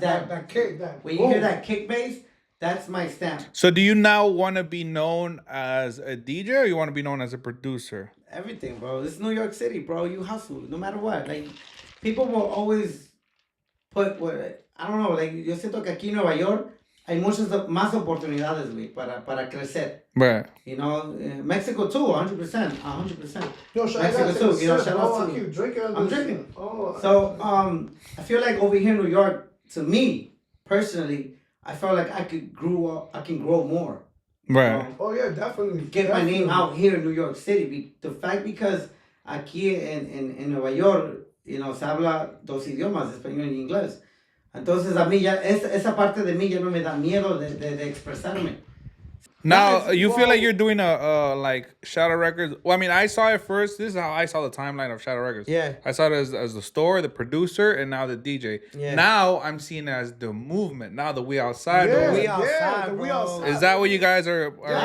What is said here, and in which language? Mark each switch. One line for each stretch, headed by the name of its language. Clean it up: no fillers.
English: that kick, when you hear that kick bass, that's my stamp. So do you now want to be known as a DJ or you want to be known as a producer? Everything, bro. This is New York City, bro. You hustle no matter what. Like, people will always put what I don't know.
Spanish: Like, yo siento que aquí en Nueva York hay muchas más oportunidades, güey, para crecer.
English: Right. You know, Mexico too, 100%, 100%. Yo, Mexico too. You know, shout out to. I'm drinking. So I feel like over here in New York, to me personally, I felt like I can grow more. Right. Yeah, definitely. Get my name out here in New York City.
Spanish: The fact because aquí en Nueva York, you know, se habla dos idiomas, español y inglés. Entonces a mí ya, esa parte de mí ya no me da miedo de expresarme.
English: Now, you feel like you're doing a like Shadow Recordz. Well, I mean, I saw it first. This is how I saw the timeline of Shadow Recordz. Yeah. I saw it as the store, the producer, and now the DJ. Yeah. Now I'm seeing it as the movement. Now the We Outside. Yeah, the We Outside, the bro. We Outside. Is that what you guys are?